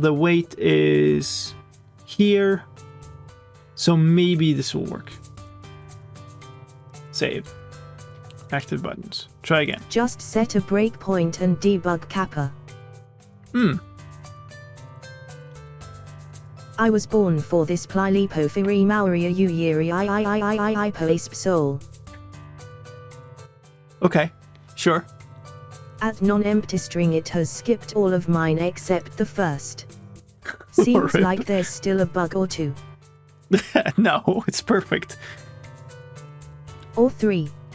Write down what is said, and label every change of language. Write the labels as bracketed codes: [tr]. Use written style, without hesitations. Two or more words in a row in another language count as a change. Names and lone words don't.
[en] The wait is here. So maybe this will work. Save. Active buttons. Try again. Just set a breakpoint and debug kappa. I was born for this plylipo firi mauria uyiri I poisp soul. Okay, sure. At non-empty string it has skipped all of mine except the first. Seems Rip. like there's still a bug or two. No, it's perfect. Or 3.